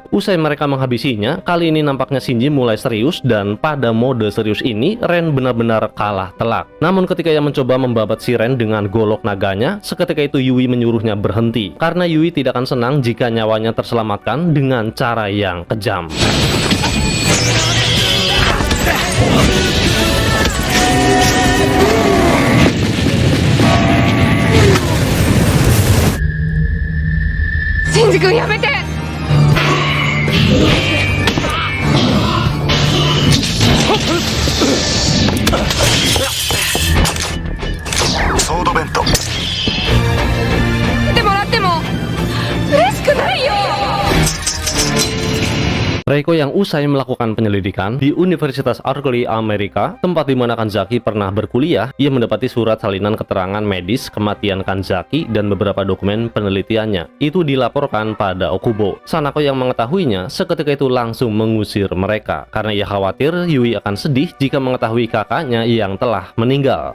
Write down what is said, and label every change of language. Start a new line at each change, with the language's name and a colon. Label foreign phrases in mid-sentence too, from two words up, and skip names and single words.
Indonesian: Usai mereka menghabisinya, kali ini nampaknya Shinji mulai serius, dan pada mode serius ini Ren benar-benar kalah telak. Namun ketika ia mencoba membabat si Ren dengan golok naganya, seketika itu Yui menyuruhnya berhenti karena Yui tidak akan senang jika nyawanya terselamatkan dengan cara yang kejam.
Japanese: Shinji-kun, やめて。ソードベント。でもらっても嬉しくないよ。
Indonesian: Reiko yang usai melakukan penyelidikan di Universitas Arkley Amerika, tempat di mana Kanzaki pernah berkuliah, ia mendapati surat salinan keterangan medis kematian Kanzaki dan beberapa dokumen penelitiannya. Itu dilaporkan pada Okubo. Sanako yang mengetahuinya seketika itu langsung mengusir mereka karena ia khawatir Yui akan sedih jika mengetahui kakaknya yang telah meninggal.